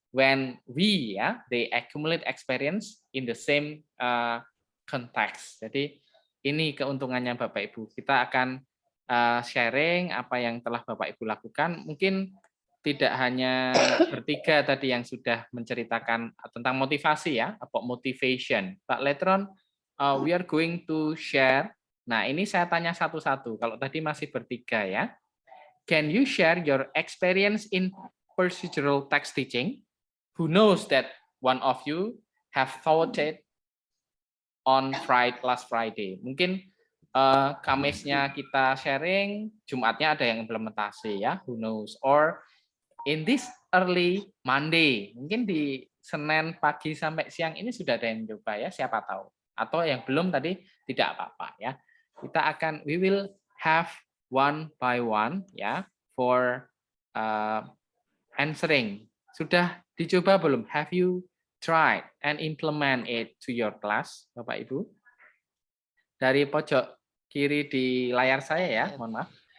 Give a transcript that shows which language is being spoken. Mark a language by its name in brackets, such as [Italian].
[English] When we ya, they accumulate experience in the same context. [Indonesian] Jadi ini keuntungannya Bapak Ibu. Kita akan sharing apa yang telah Bapak Ibu lakukan. Mungkin tidak hanya bertiga tadi yang sudah menceritakan tentang motivasi ya, [English] about motivation. But later on we are going to share. [Indonesian] Nah, ini saya tanya satu-satu. Kalau tadi masih bertiga ya. [English] Can you share your experience in procedural text teaching? Who knows that one of you have taught it on last Friday. [Indonesian] Mungkin Kamisnya kita sharing, Jumatnya ada yang implementasi ya. [English] Who knows? Or in this early Monday, [Indonesian] mungkin di Senin pagi sampai siang ini sudah ada yang coba ya, siapa tahu. Atau yang belum tadi tidak apa-apa ya. [English] We will have one by one ya for answering. [Indonesian] Sudah dicoba belum? [English] Have you tried and implement it to your class, Bapak Ibu? [Indonesian] Dari pojok kiri di layar saya ya, mohon maaf.